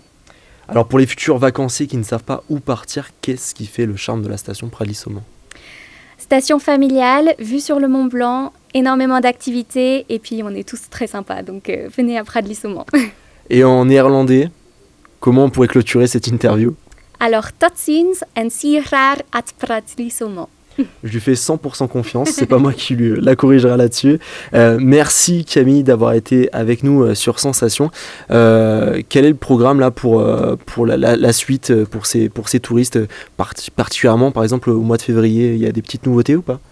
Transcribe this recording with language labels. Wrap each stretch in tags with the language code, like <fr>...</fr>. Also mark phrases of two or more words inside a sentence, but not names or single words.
<fr>Alors pour les futurs vacanciers qui ne savent pas où partir, qu'est-ce qui fait le charme de la station Prades-de-Lissomans ? Station familiale, vue sur le Mont Blanc, énormément d'activités et puis on est tous très sympas, donc venez à Prades-de-Lissomans. Et en néerlandais, comment on pourrait clôturer cette interview ? Alors,</fr> <nl>tot ziens en zie graag at Prades-de-Lissomans.</nl> <fr>Je lui fais 100% confiance, c'est pas moi qui la corrigera là-dessus. Merci Camille d'avoir été avec nous sur Sensation. Quel est le programme là pour la suite, pour ces touristes, particulièrement par exemple au mois de février, il y a des petites nouveautés ou pas ?</fr>